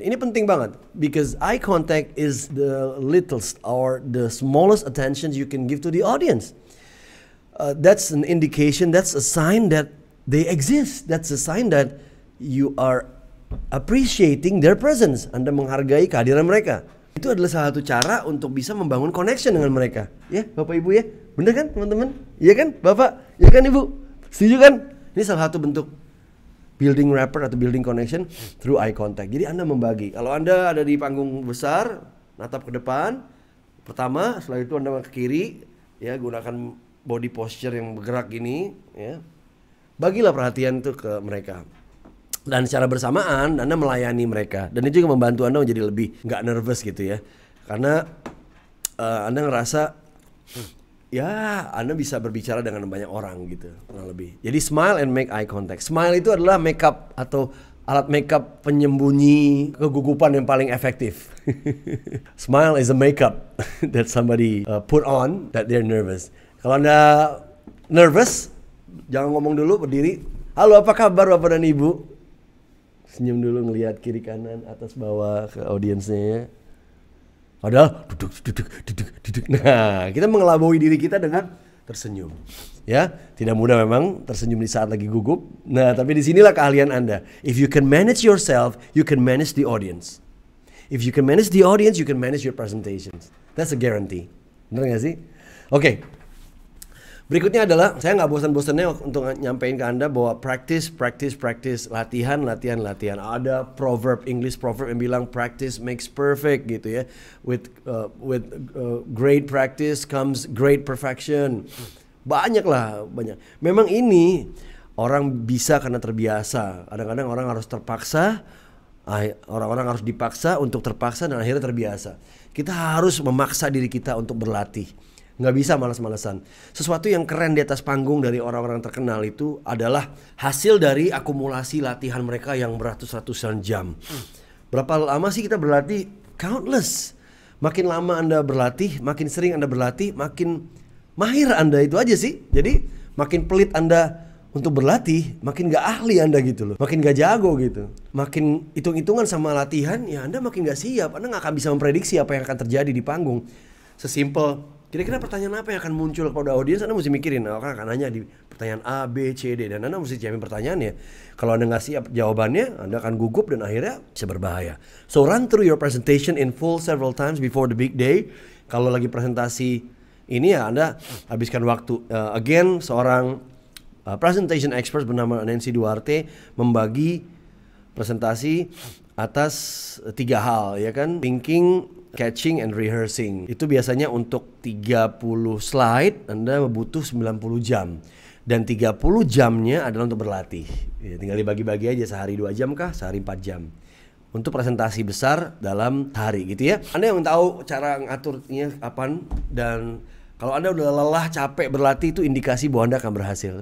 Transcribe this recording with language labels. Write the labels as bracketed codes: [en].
[id] Ini penting banget [en] because eye contact is the littlest or the smallest attention you can give to the audience. That's an indication, that's a sign that they exist. That's a sign that you are appreciating their presence. [id] Anda menghargai kehadiran mereka. Itu adalah salah satu cara untuk bisa membangun connection dengan mereka. Ya, Bapak Ibu ya. Bener kan, teman-teman? Iya kan, Bapak? Iya kan, Ibu? Setuju kan? Ini salah satu bentuk [en] building rapport atau building connection through eye contact. [id] Jadi Anda membagi. Kalau Anda ada di panggung besar, natap ke depan, pertama, setelah itu Anda ke kiri, ya gunakan body posture yang bergerak gini, ya. Bagilah perhatian itu ke mereka. Dan secara bersamaan Anda melayani mereka. Dan itu juga membantu Anda menjadi lebih nggak nervous gitu ya. Karena Anda ngerasa ya Anda bisa berbicara dengan banyak orang gitu, kurang lebih. Jadi [en] smile and make eye contact. [id] Smile itu adalah makeup atau alat makeup penyembunyi kegugupan yang paling efektif. [en] Smile is a makeup that somebody put on that they're nervous. [id] Kalau Anda nervous, jangan ngomong dulu, berdiri. Halo, apa kabar Bapak dan Ibu? Senyum dulu, ngelihat kiri kanan, atas bawah ke audiensnya. Padahal duduk. Nah, kita mengelabui diri kita dengan tersenyum. Ya, tidak mudah memang tersenyum di saat lagi gugup. Nah, tapi disinilah keahlian Anda. [en] If you can manage yourself, you can manage the audience. If you can manage the audience, you can manage your presentations. That's a guarantee. [id] Bener gak sih? Oke. Berikutnya adalah, saya nggak bosan-bosannya untuk nyampein ke Anda bahwa practice, latihan. Ada English proverb yang bilang [en] practice makes perfect [id] gitu ya. [en] With great practice comes great perfection. [id] Banyak. Memang ini orang bisa karena terbiasa. Kadang-kadang orang harus terpaksa, orang-orang harus dipaksa untuk terpaksa dan akhirnya terbiasa. Kita harus memaksa diri kita untuk berlatih. Nggak bisa malas-malasan. Sesuatu yang keren di atas panggung dari orang-orang terkenal itu adalah hasil dari akumulasi latihan mereka yang beratus-ratusan jam. Berapa lama sih kita berlatih? Countless. Makin lama Anda berlatih, makin sering Anda berlatih, makin mahir Anda, itu aja sih. Jadi makin pelit Anda untuk berlatih, makin gak ahli Anda gitu loh. Makin gak jago gitu. Makin hitung-hitungan sama latihan, ya Anda makin gak siap. Anda gak akan bisa memprediksi apa yang akan terjadi di panggung. Sesimpel, kira-kira pertanyaan apa yang akan muncul kepada audiens, Anda mesti mikirin. Orang akan nanya di pertanyaan A, B, C, D. Dan Anda mesti siapin pertanyaannya. Kalau Anda nggak siap jawabannya, Anda akan gugup dan akhirnya bisa berbahaya. [en] So run through your presentation in full several times before the big day. [id] Kalau lagi presentasi ini ya Anda habiskan waktu. Again, seorang presentation expert bernama Nancy Duarte membagi presentasi atas 3 hal, ya kan? [en] Thinking, catching, and rehearsing. [id] Itu biasanya untuk 30 slide Anda butuh 90 jam. Dan 30 jamnya adalah untuk berlatih. Ya, tinggal dibagi-bagi aja, sehari 2 jam kah, sehari 4 jam. Untuk presentasi besar dalam hari gitu ya. Anda yang tahu cara ngaturnya kapan, dan kalau Anda udah lelah, capek berlatih, itu indikasi bahwa Anda akan berhasil.